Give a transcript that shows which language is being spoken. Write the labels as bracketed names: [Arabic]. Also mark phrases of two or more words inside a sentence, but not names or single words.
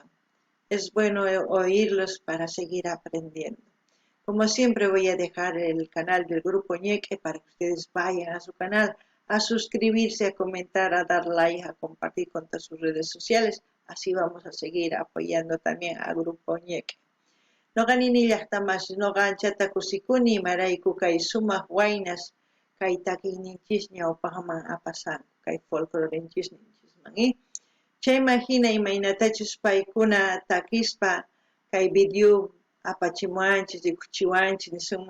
[Spanish] Es bueno oírlos para seguir aprendiendo. Como siempre voy a dejar el canal del Grupo ñec para que ustedes vayan a su canal, a suscribirse, a comentar, a dar like, a compartir con todas sus redes sociales. Así vamos a seguir apoyando también al Grupo ñec. [Quechua] Noqani nillaqtamas noqa anchata kusikuni marayku kay sumaq waynas kay takiyninchis ñawpaqman apasanku kay folclorenchis ninchisman. Chaymahina imaynatachus paykuna takispa kay video apachimuanchis, rikuchiwanchis nisunman.